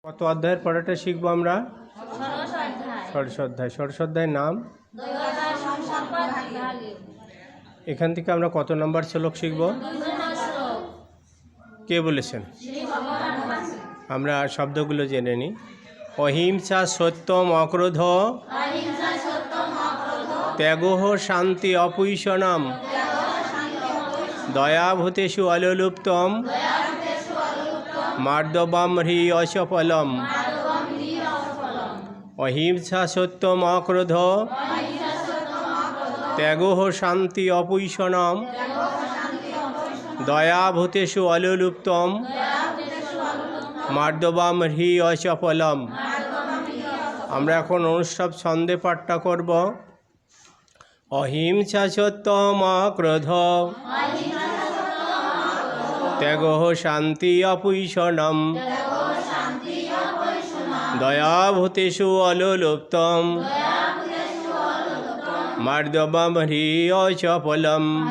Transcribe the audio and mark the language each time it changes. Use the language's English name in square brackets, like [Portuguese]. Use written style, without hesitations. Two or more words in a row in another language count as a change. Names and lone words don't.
[Bangla] কত অধ্যায়ের পড়াটা শিখবো আমরা? ষোড়শ অধ্যায়। ষোড়শ অধ্যায়ের নাম এখান থেকে আমরা কত নম্বর শ্লোক শিখব? কে বলেছেন? আমরা শব্দগুলো জেনে নিই। [Sanskrit] অহিংসা সত্যম অক্রোধ ত্যাগোহ শান্তি অপুইষণম দয়াভূতেষু অলুপ্তম মার্দবম হ্রি অসফলম। অহিংসা সত্যম অক্রোধ ত্যাগোহ শান্তি অপুইষণম দয়াভূতেষু অলুপ্তম মার্দবম হ্রি অসফলম। [Bangla] আমরা এখন অনুষ্ঠব ছন্দে পাঠটা করব। [Sanskrit] অহিংসা সত্যম অক্রোধ ত্যাগোহ শান্তি অপুইষণম দয়াভূতেষু অলুপ্তম মার্দবম হ্রি অসফলম।